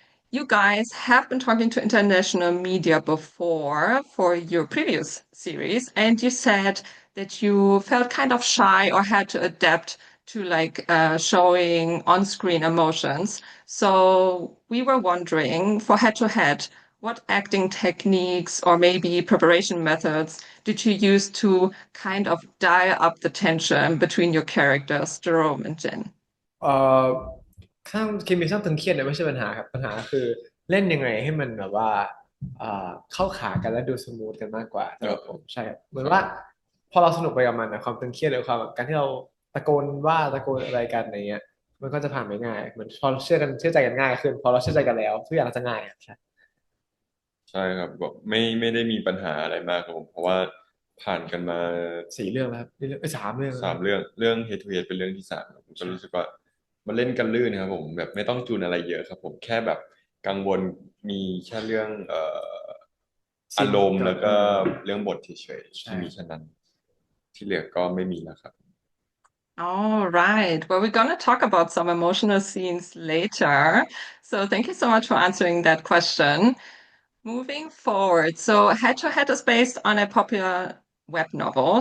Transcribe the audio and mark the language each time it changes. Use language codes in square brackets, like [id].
[en] You guys have been talking to international media before for your previous series, and you said that you felt kind of shy or had to adapt to showing on-screen emotions. So we were wondering, for head-to-head, what acting techniques or maybe preparation methods did you use to kind of dial up the tension between your characters, Jerome and Jen? [th] เอ่อข้างเคมีข้างตึงเครียดเนี่ยไม่ใช่ปัญหาครับปัญหาคือเล่นยังไงให้มันแบบว่าเข้าขากันแล้วดูสมูทกันมากกว่าสำหรับผมใช่ครับเหมือนว่าพอเราสนุกไปกับมันนะความตึงเครียดหรือความแบบการที่เราตะโกนว่าตะโกนอะไรกันอะไรเงี้ยมันก็จะผ่านไปง่ายเหมือนพอเชื่อใจกันง่ายขึ้นพอเราเชื่อใจกันแล้วทุกอย่างก็จะง่ายครับใช่ ใช่ครับแบบไม่ได้มีปัญหาอะไรมากครับผมเพราะว่าผ่านกันมา 4 เรื่องแล้วครับ3 เรื่อง สามเรื่องHead to Head เป็นเรื่องที่สามครับผมก็รู้สึกว่ามันเล่นกันลื่นนะครับผมแบบไม่ต้องจูนอะไรเยอะครับผมแค่แบบกังวลมีแค่เรื่องอารมณ์แล้วก็เรื่องบทเฉยๆที่มีแค่นั้นที่เหลือก็ไม่มีแล้วครับ [en] All right. Well, we're going to talk about some emotional scenes later. So thank you so much for answering that question. Moving forward, so Head to Head is based on a popular web novel.